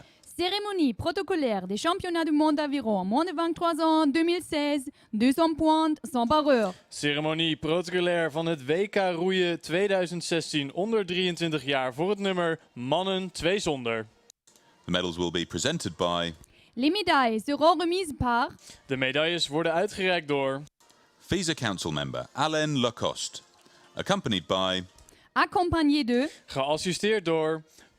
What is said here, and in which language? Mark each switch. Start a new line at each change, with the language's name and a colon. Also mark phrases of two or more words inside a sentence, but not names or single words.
French: Cérémonie protocolaire des championnats du monde d'aviron moins de 23 ans 2016, 200 points, 100 par heure.
Dutch: Ceremonie protocolair van het WK roeien 2016 onder 23 jaar voor het nummer mannen 2 zonder.
English: The medals will be presented by...
French: Les médailles seront remises par...
Dutch: De medailles worden uitgereikt door...
English: FISA Council member Alain Lacoste, accompanied by...
French: Accompagné de...
Dutch: Geassisteerd door...